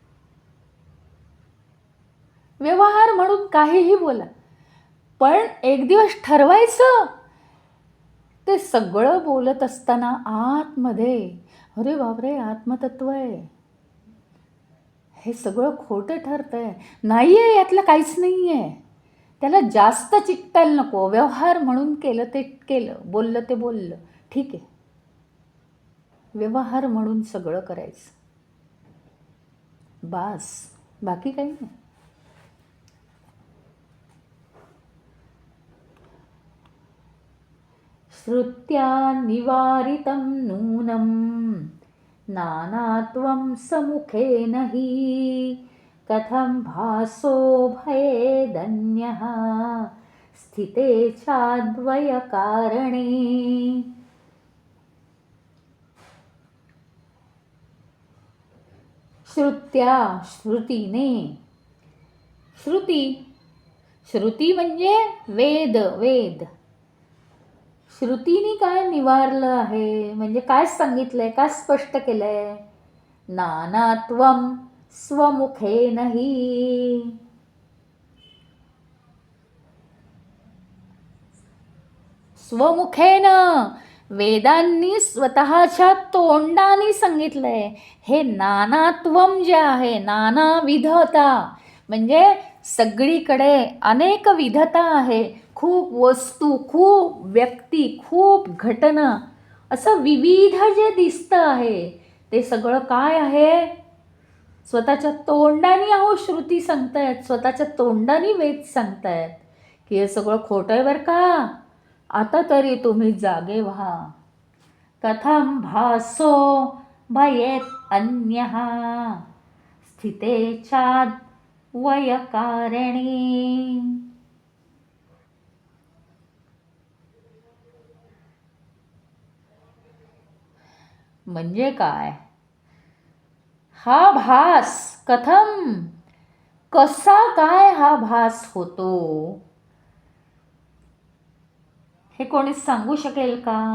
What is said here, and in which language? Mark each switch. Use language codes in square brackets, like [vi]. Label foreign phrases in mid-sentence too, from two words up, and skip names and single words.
[mr] व्यवहार म्हणून काहीही बोला, पण एक दिवस ठरवायचं ते सगळं बोलत असताना आतमध्ये अरे बापरे आत्मतत्व आहे, हे सगळं खोटं ठरतंय, नाही आहे यातलं काहीच नाही आहे, त्याला जास्त चिकटायला नको. व्यवहार म्हणून केलं ते केलं, बोललं ते बोललं, ठीक आहे, व्यवहार म्हणून सगळं करायचं, बास, बाकी काही नाही. [sa] श्रुत्या निवारितं नूनं नानात्वं समुखेन हि कथं भासो भयेदन्यः स्थिते चाद्वयकारणे. [mr] श्रुत्या श्रुतीने, श्रुती म्हणजे वेद, वेद. श्रुतीने काय निवारलं आहे, म्हणजे काय सांगितलंय, काय स्पष्ट केलंय, [sa] नानात्वं स्वमुखेन हि, स्वमुखेन, [mr] वेदांनी स्वतःच्या तोंडाने सांगितलंय. हे नानात्वम जे आहे, नानाविधता, म्हणजे सगळीकडे अनेक विधता आहे, खूप वस्तू, खूप व्यक्ती, खूप घटना, असं विविध जे दिसतं आहे ते सगळं काय आहे, स्वतःच्या तोंडाने अहो श्रुती सांगतायत, स्वतःच्या तोंडाने वेद सांगतायत की हे सगळं खोटं आहे बरं का, आता तरी तुम्ही जागे व्हा. [sa] कथं भासो भयेत अन्यः स्थिते चाद्वयकारणे. [mr] म्हणजे काय, हा भास कथम, कसा काय हा भास होतो, हे कोणी सांगू शकेल का.